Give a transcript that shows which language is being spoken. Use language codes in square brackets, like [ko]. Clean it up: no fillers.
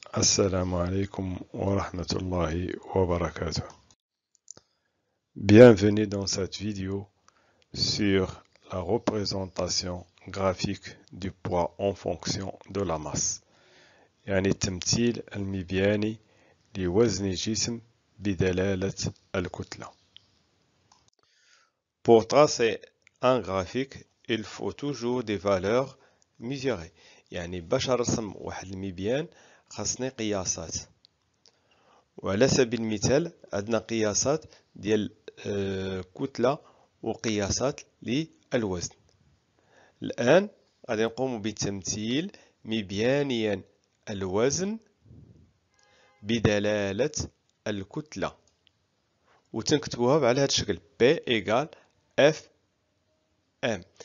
[ar] السلام عليكم ورحمة الله وبركاته. [fr] Bienvenue dans cette vidéo sur la représentation graphique du poids en fonction de la masse. [ar] يعني التمثيل المبياني لوزن جسم بدلالة الكتلة. [fr] Pour tracer un graphique, il faut toujours des valeurs mesurées. [ar] يعني باش نرسم واحد المبيان خاصني قياسات، وعلى سبيل المثال عندنا قياسات ديال كتلة وقياسات للوزن. الآن غادي نقوم بتمثيل مبيانيا الوزن بدلالة الكتلة، وتنكتبوها على هذا الشكل P égale F M.